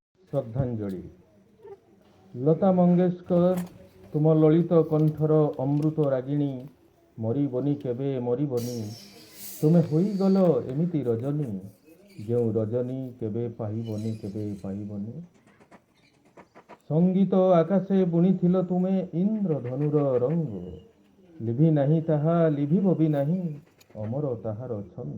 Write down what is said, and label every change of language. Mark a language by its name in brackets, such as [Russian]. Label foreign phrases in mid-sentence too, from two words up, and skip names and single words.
[Odia] ଶ୍ରଦ୍ଧାଞ୍ଜଳି। ଲତା ମଙ୍ଗେଶକର ତୁମ ଲଳିତ କଣ୍ଠର ଅମୃତ ରାଗିଣୀ ମରିବନି କେବେ ମରିବନି ତୁମେ ହୋଇଗଲ ଏମିତି ରଜନୀ ଯେଉଁ ରଜନୀ କେବେ ପାଇବନି କେବେ ପାଇବନି। ସଙ୍ଗୀତ ଆକାଶେ ବୁଣିଥିଲ ତୁମେ ଇନ୍ଦ୍ରଧନୁର ରଙ୍ଗ ଲିଭି ନାହିଁ ତାହା ଲିଭିବ ବି ନାହିଁ ଅମର ତାହାର ଛନ୍ଦ।